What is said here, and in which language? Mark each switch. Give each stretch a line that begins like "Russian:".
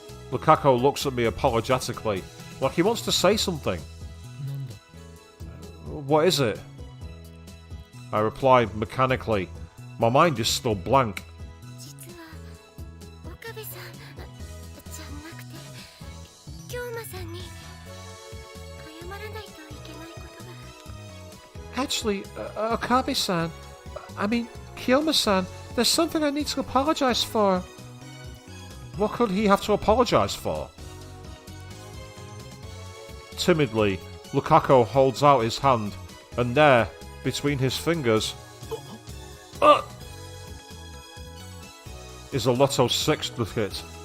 English: Lukaku looks at me apologetically, like he wants to say something.
Japanese: なんだ
English: What is it? I replied mechanically. My mind is still blank.
Japanese: 実は岡部さんじゃなくて京馬さんに謝らないといけないことが。
English: Actually, Okabe-san, I mean, Kiyoma-san, there's something I need to apologize for. What could he have to apologize for? Timidly, Lukaku holds out his hand, and there, between his fingers, is a Lotto 6 ticket.